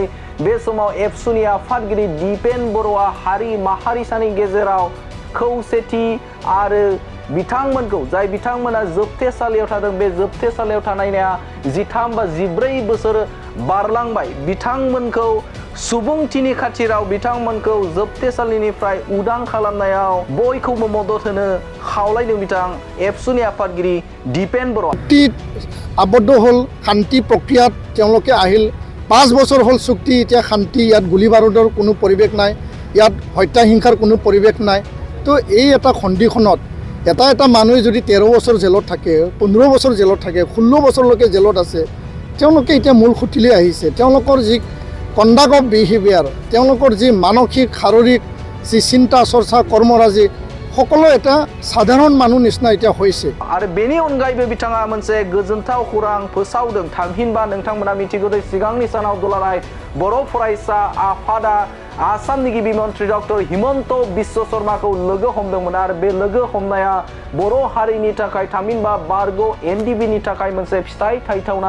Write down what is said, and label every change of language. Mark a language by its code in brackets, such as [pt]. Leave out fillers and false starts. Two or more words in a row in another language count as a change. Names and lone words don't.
[brx] बे समाव एबसुनि आफादगिरि दिपेन बर'आ हारि माहारिसानि गेजेराव खौसेथि आरो बिथांमोनखौ जाय बिथांमोना जोबथेसालियाव थादों बे जोबथेसालियाव थानायनिया 13 बा 14 बोसोर बारलांबाय बिथांमोनखौ सुबुंथिनि खाथिराव बिथांमोनखौ जोबथेसालिनिफ्राय उदां खालामनायाव बयखौबो मदद होनो खावलायदों बिथां एबसुनि आफादगिरि दिपेन बर'आ [as] আবদ্ধ হ'ল শান্তি প্ৰক্ৰিয়াত তেওঁলোকে আহিল 5 বছৰ হল চুক্তি এতিয়া শান্তি ইয়াত গুলি বাৰুদৰ কোনো পৰিৱেশ নাই ইয়াত হত্যা হিংসাৰ কোনো পৰিৱেশ নাই তো এই এটা খণ্ডিখনত এটা মানুহে যদি 13 বছৰ জেলত থাকে 15 বছৰ জেলত থাকে 16 বছৰলৈকে জেলত আছে তেওঁলোকে এতিয়া মূল খুঁটিলৈ আহিছে তেওঁলোকৰ যি [en] conduct of behaviour [as] তেওঁলোকৰ যি মানসিক শাৰীৰিক যি চিন্তা চৰ্চা কৰ্মৰাজি সকলো এটা সাধাৰণ মানুহ নিচিনা এতিয়া হৈছে [brx] आरो बेनि अनगायैबो बिथाङा मोनसे गोजोनथाव खौरां फोसावदों थामहिनबा नोंथांमोना मिथिगौ सिगांनि सानाव दुलाराय बर' फरायसा आफादा आसामनि गिबि मन्त्रि डक्टर हिमन्त बिश्व शर्माखौ लोगो हमदोंमोन आरो बे लोगो हमनाया बर' हारिनि थाखाय थामहिनबा बारग' एनडिबिनि थाखाय मोनसे फिथाइ थाइथावना